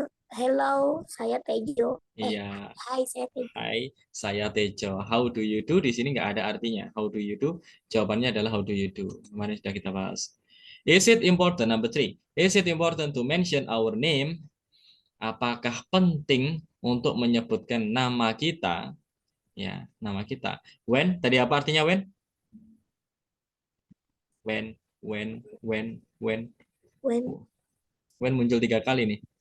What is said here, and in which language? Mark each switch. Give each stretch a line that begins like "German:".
Indonesian: Hello, saya Tejo. Iya. Hai, saya Tejo. Hai, saya Tejo.
English: How do you do?
Indonesian: Di sini nggak ada artinya.
English: How do you do?
Indonesian: Jawabannya adalah
English: how do you do.
Indonesian: Kemarin sudah kita bahas.
English: Is it important? Number 3. Is it important to mention our name?
Indonesian: Apakah penting untuk menyebutkan nama kita? Ya, nama kita. When? Tadi apa artinya when?
English: When, when. When,
Indonesian: When muncul 3 kali nih.